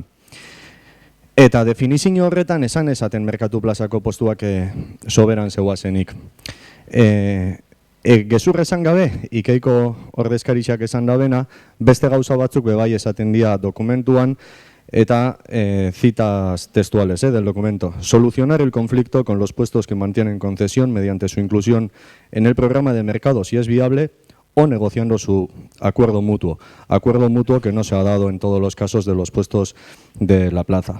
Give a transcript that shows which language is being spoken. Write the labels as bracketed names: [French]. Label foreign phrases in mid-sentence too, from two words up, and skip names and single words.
[Basque] Eta definizio horretan esaten merkatu plazako postuak soberan zeuazenik. Gezur esan gabe, Ikeiko ordezkarixak esan dabena, beste gauza batzuk bai esaten dira dokumentuan, eta [Spanish] citas textuales del documento. Solucionar el conflicto con los puestos que mantienen concesión mediante su inclusión en el programa de mercado si es viable o negociando su acuerdo mutuo que no se ha dado en todos los casos de los puestos de la plaza.